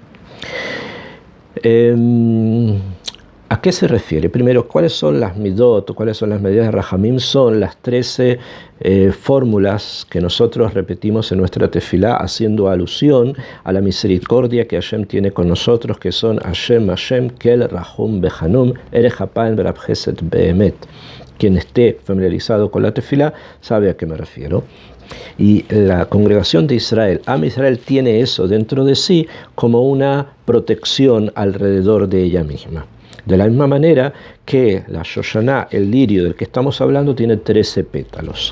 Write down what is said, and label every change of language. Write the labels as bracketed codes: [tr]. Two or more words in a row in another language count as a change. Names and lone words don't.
[es] ¿A qué se refiere? Primero, ¿cuáles son las midot, cuáles son las medidas de Rahamim? Son las 13 fórmulas que nosotros repetimos en nuestra tefilá, haciendo alusión a la misericordia que Hashem tiene con nosotros, que son [he] השם, השם, קל, רחום, וחנון, ארך אפים, ורב חסד, ואמת. [es] Quien esté familiarizado con la tefilá sabe a qué me refiero. Y la congregación de Israel, [he] עם ישראל, [es] tiene eso dentro de sí como una protección alrededor de ella misma. De la misma manera que la Shoshaná, el lirio del que estamos hablando, tiene 13 pétalos.